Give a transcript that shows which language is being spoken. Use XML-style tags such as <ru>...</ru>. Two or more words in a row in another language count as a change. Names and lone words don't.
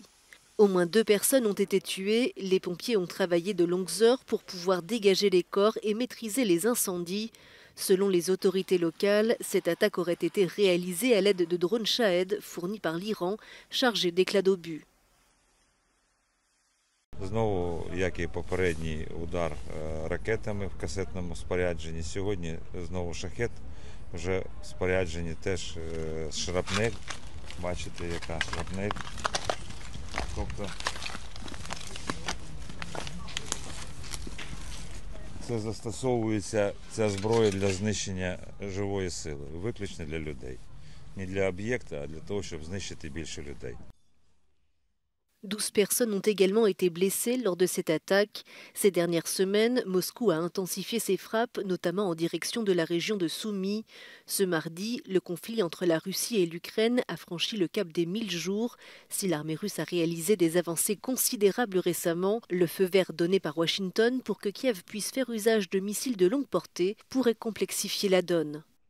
<fr>Au moins 2 personnes ont été tuées. Les pompiers ont travaillé de longues heures pour pouvoir dégager les corps et maîtriser les incendies. Selon les autorités locales, cette attaque aurait été réalisée à l'aide de drones Shahed fournis par l'Iran, chargés d'éclats d'obus.</fr> <uk>Знову, як і попередній удар ракетами в касетному спорядженні, сьогодні знову шахет, вже в спорядженні теж шрапнель, бачите, яка шрапнель. Тобто це застосовується, ця зброя для знищення живої сили, виключно для людей. Не для об'єкта, а для того, щоб знищити більше людей.</uk> <fr>12 personnes ont également été blessées lors de cette attaque. Ces dernières semaines, Moscou a intensifié ses frappes, notamment en direction de la région de Soumy. Ce mardi, le conflit entre la Russie et l'Ukraine a franchi le cap des 1000 jours. Si l'armée russe a réalisé des avancées considérables récemment, le feu vert donné par Washington pour que Kiev puisse faire usage de missiles de longue portée pourrait complexifier la donne.</fr>